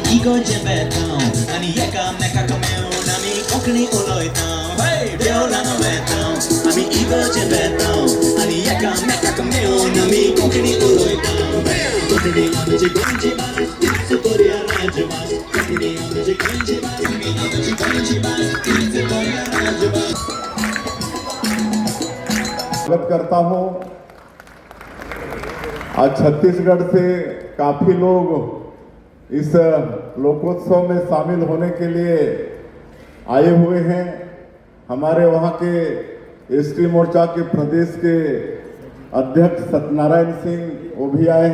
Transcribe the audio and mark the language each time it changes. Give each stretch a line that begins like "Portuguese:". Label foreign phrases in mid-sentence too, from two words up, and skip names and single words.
Konkani: इगोर्जे वेतां आनी एकामेकाक मेळून आमी कोंकणी उलयतां देवळां वेतां आमी इगोर्जे वेतां आनी एकामेकाक मेळून आमी कोंकणी उलयतां कोंकणी आमची गोंयची भास तीच बऱ्या राजभास कोंकणी आमची गोंयची भास आमची गोंयची भास तीच बऱ्या राजभास
Hindi: स्वागत करता हूँ। आज छत्तीसगढ़ से काफी लोग इस लोकोत्सव में शामिल होने के लिए आए हुए हैं। हमारे वहाँ के एसटी मोर्चा के प्रदेश के अध्यक्ष सत्यनारायण सिंह वो भी आए।